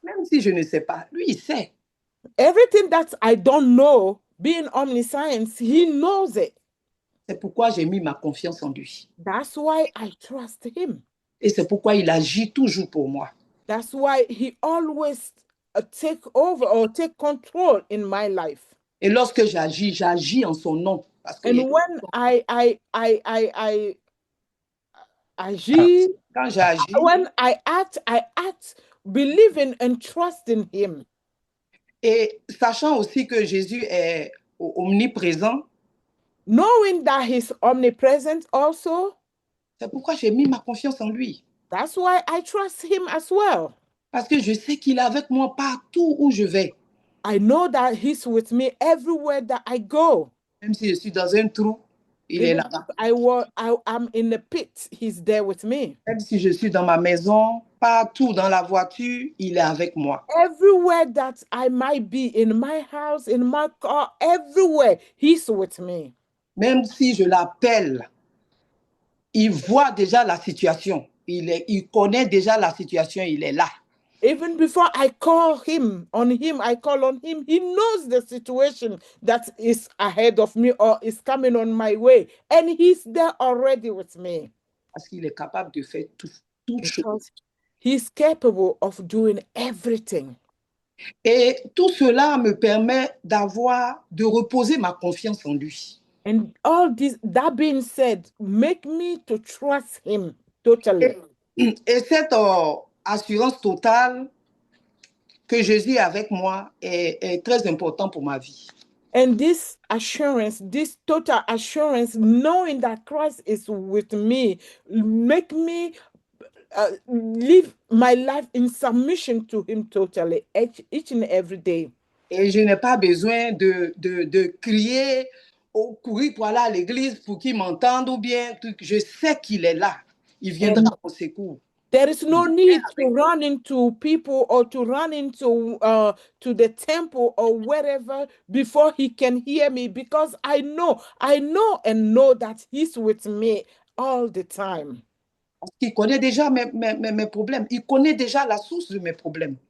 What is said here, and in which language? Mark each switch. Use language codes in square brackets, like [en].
[fr] Même si je ne sais pas, lui, il sait. [en] Everything that I don't know, being omniscient, he knows it. [fr] C'est pourquoi j'ai mis ma confiance en lui. [en] That's why I trust him. [fr] Et c'est pourquoi il agit toujours pour moi. [en] That's why he always take over or take control in my life. [fr] Et lorsque j'agis en son nom. Parce que [en] And when I [fr] agis, quand j'agis, [en] when I act believing and trusting him. [fr] Et sachant aussi que Jésus est omniprésent, [en] knowing that he's omnipresent also, [fr] c'est pourquoi j'ai mis ma confiance en lui. [en] That's why I trust him as well. [fr] Parce que je sais qu'il est avec moi partout où je vais. [en] I know that he's with me everywhere that I go. [fr] Même si je suis dans un trou, il est là-bas. [en] I'm in the pit, he's there with me. [fr] Même si je suis dans ma maison, partout dans la voiture, il est avec moi. [en] Everywhere that I might be, in my house, in my car, everywhere, he's with me. [fr] Même si je l'appelle, il voit déjà la situation. Il connaît déjà la situation, il est là. [en] Even before I call on him, he knows the situation that is ahead of me or is coming on my way. And he's there already with me. [fr] Parce qu'il est capable de faire toutes choses. [en] He's capable of doing everything. [fr] Et tout cela me permet de reposer ma confiance en lui. [en] And that being said, make me to trust him totally. [fr] Et cette assurance totale que Jésus est avec moi est très important pour ma vie. [en] And this assurance, this total assurance, knowing that Christ is with me, make me live my life in submission to him totally, each and every day. [fr] Et je n'ai pas besoin de crier ou courir pour aller à l'église pour qu'il m'entende ou bien, je sais qu'il est là. Il viendra à mon secours. [en] There is no need to run into people or to run into to the temple or wherever before he can hear me, because I know that he's with me all the time. [fr] Parce qu'il connaît déjà mes problèmes. Il connaît déjà la source de mes problèmes.